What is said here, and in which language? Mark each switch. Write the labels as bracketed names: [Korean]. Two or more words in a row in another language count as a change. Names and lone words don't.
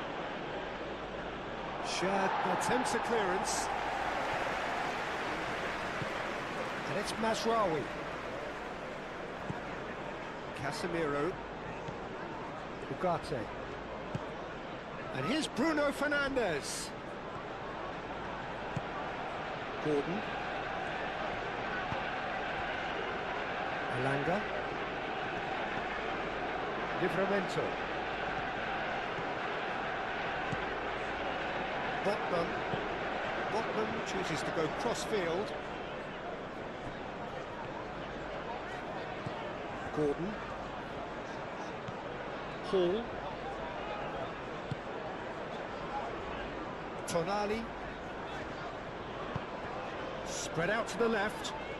[English] Shad attempts a clearance. And it's Mazraoui. Casemiro. Ugarte. And here's Bruno Fernandes. Gordon. Elanga. Livramento. Botman chooses to go cross-field. Gordon. Hall. Tonali. Spread out to the left.